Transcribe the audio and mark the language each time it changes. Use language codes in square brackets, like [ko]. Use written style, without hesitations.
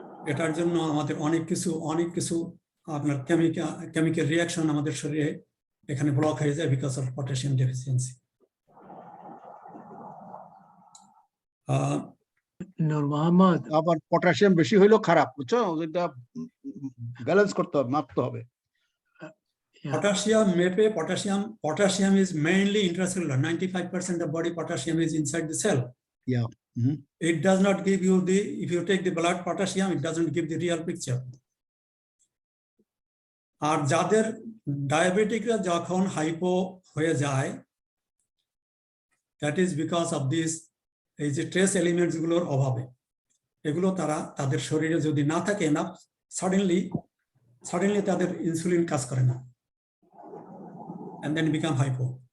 [bn] এটার জন্য আমাদের অনেক কিছু আপনার কেমিক্যাল রিয়াকশন আমাদের শরীরে এখানে ব্লক হয়ে যায় [en] Because of potassium deficiency. [bn] নূর মোহাম্মদ, আবার পটাশিয়াম বেশি হইলেও খারাপ, বুঝছো? এটা ব্যালেন্স করতে হবে, মাপতে হবে। [en] Potassium মেপে, potassium is mainly intracellular. 95% of body potassium is inside the cell. Yeah. It does not give you if you take the blood potassium, it doesn't give the real picture. [bn] আর যাদের ডায়াবেটিকরা যখন hypo হয়ে যায়, [en] that is because of this [bn] এই যে trace elements গুলোর অভাবে। এগুলো তারা তাদের শরীরে যদি না থাকে না, সাডেনলি তাদের ইনসুলিন কাজ করে না, [en] and then become hypo.